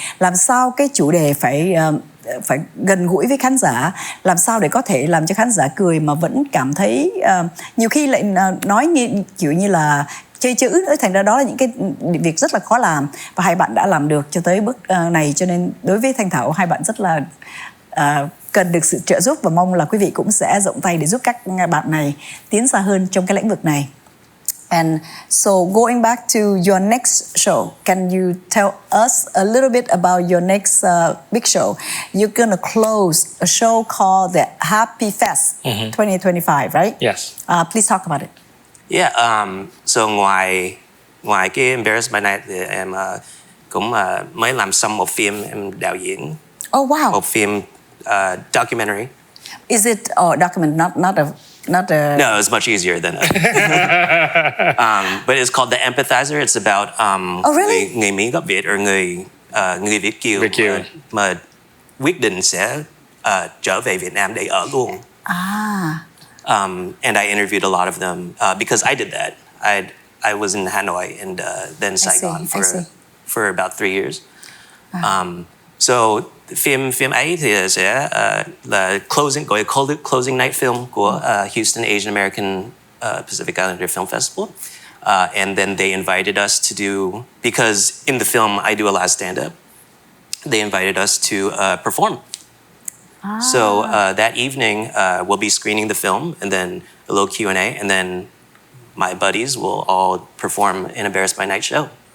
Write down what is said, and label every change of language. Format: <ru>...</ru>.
<vi>Làm sao cái chủ đề phải gần gũi với khán giả, làm sao để có thể làm cho khán giả cười mà vẫn cảm thấy nhiều khi lại nói kiểu như là chơi chữ, thành ra đó là những cái việc rất là khó làm, và hai bạn đã làm được cho tới bước này. Cho nên đối với Thanh Thảo, hai bạn rất là cần được sự trợ giúp, và mong là quý vị cũng sẽ rộng tay để giúp các bạn này tiến xa hơn trong cái lĩnh vực này.</vi> <en>And so going back to your next show, can you tell us a little bit about your next big show? You're going to close a show called the Happy Fest 2025, right? Yes. Please talk about it. Yeah, so</en> <vi>ngoài cái Embarrassed by Night thì em cũng mới làm xong một phim, em đạo diễn.</vi> <en>Oh wow.</en> <vi>Một phim documentary.</vi> <en>Is it document, not a No, it's much easier than but it's called The Empathizer. It's about oh really?</en> <vi>người Mỹ gốc Việt, or người Việt kiều mà quyết định sẽ trở về Việt Nam để ở luôn.</vi> <en>And I interviewed a lot of them because I did that. I was in Hanoi and then Saigon for about 3 years.</en> <vi>So phim ấy thì sẽ là closing night film của Houston Asian American Pacific Islander Film Festival.</vi> <en>And then they invited us to do, because in the film I do a lot of stand-up, they invited us to perform. So that evening we'll be screening the film, and then a little Q&A, and then my buddies will all perform an Embarrassed by Night show.</en>